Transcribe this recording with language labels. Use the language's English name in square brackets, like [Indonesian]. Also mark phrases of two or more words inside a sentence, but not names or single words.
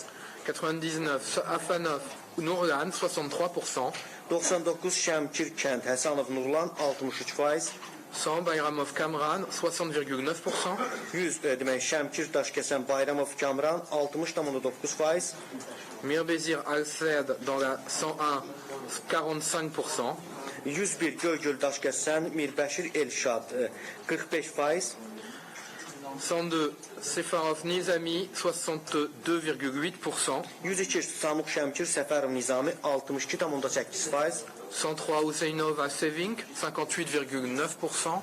[French] 99 Afanov Nurlan 63%. [Azerbaijani] 99 Şəmkir kənd Həsənov Nurlan 63%. [French] 100 Bayramov Kamran 60,9%. [Azerbaijani] 100 demək Şəmkir Daşkəsən Bayramov Kamran 60,9%. [French] Mirbezir Al-Said dans la 101 45%. [Azerbaijani] 101 Göygöl Daşkəsən Mirbəşir Elşad 45%. [French] 102 Sefarov Nizami 62,8%. [Azerbaijani] 102 Samux Şəmkir Səfərov Nizami 62,8%. [French] 103 Huseinova Seving 58,9%.